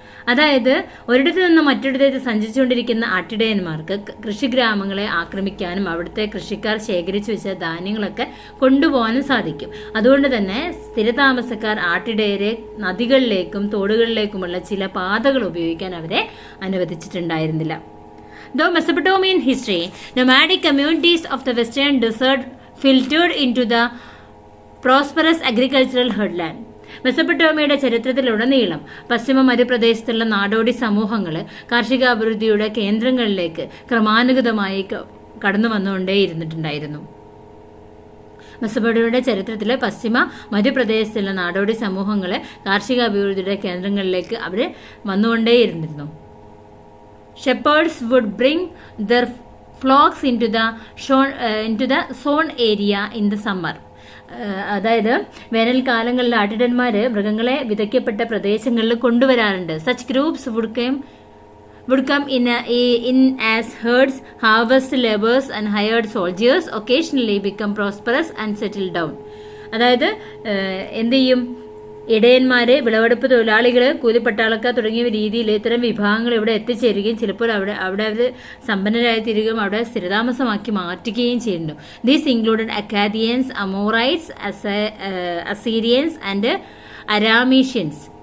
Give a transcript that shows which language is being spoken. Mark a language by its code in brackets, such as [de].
[ml] അതായത് ഒരിടത്തു നിന്ന് മറ്റൊരിടത്തേക്ക് സഞ്ചരിച്ചുകൊണ്ടിരിക്കുന്ന ആട്ടിടയന്മാർക്ക് കൃഷിഗ്രാമങ്ങളെ ആക്രമിക്കാനും അവിടുത്തെ കൃഷിക്കാർ ശേഖരിച്ചു വെച്ച ധാന്യങ്ങളൊക്കെ കൊണ്ടുപോകാനും സാധിക്കും. അതുകൊണ്ട് തന്നെ സ്ഥിരതാമസക്കാർ ആട്ടിടയരെ നദികളിലേക്കും തോടുകളിലേക്കുമുള്ള ചില പാതകൾ ഉപയോഗിക്കാൻ അവരെ അനുവദിച്ചിട്ടുണ്ടായിരുന്നില്ല. [en] Though Mesopotamian history, nomadic communities of the western desert filtered into the prosperous agricultural heartland. [ml] മെസപ്പൊട്ടോമിയയുടെ ചരിത്രത്തിലുടനീളം പശ്ചിമ മരുപ്രദേശത്തുള്ള നാടോടി സമൂഹങ്ങൾ കാർഷികാഭിവൃദ്ധിയുടെ കേന്ദ്രങ്ങളിലേക്ക് ക്രമാനുഗതമായി കടന്നു വന്നുകൊണ്ടേയിരുന്നിട്ടുണ്ടായിരുന്നു. മെസപ്പൊട്ടോമിയയുടെ ചരിത്രത്തിലെ പശ്ചിമ മരുപ്രദേശത്തുള്ള നാടോടി സമൂഹങ്ങൾ കാർഷികാഭിവൃദ്ധിയുടെ കേന്ദ്രങ്ങളിലേക്ക് അവർ വന്നുകൊണ്ടേയിരുന്നിരുന്നു. [en] Shepherds would bring their flocks into the sown area in the summer. [ml] അതായത് വേനൽക്കാലങ്ങളിൽ ആട്ടിടന്മാര് മൃഗങ്ങളെ വിതയ്ക്കപ്പെട്ട പ്രദേശങ്ങളിൽ കൊണ്ടുവരാറുണ്ട്. [en] Such groups would come in as herds, harvest laborers and hired soldiers occasionally become prosperous and settle down. [ml] അതായത് എന്ത് ചെയ്യും, ഇടയന്മാര്, വിളവെടുപ്പ് തൊഴിലാളികള്, കൂലിപ്പട്ടാളക്കാർ തുടങ്ങിയ രീതിയിൽ ഇത്തരം വിഭാഗങ്ങൾ ഇവിടെ എത്തിച്ചേരുകയും ചിലപ്പോൾ അവിടെ അവർ സമ്പന്നരായി തീരുകയും അവിടെ സ്ഥിരതാമസമാക്കി മാറ്റുകയും ചെയ്യുന്നു. [en] These included Akkadians, Amorites, Assyrians and Arameans.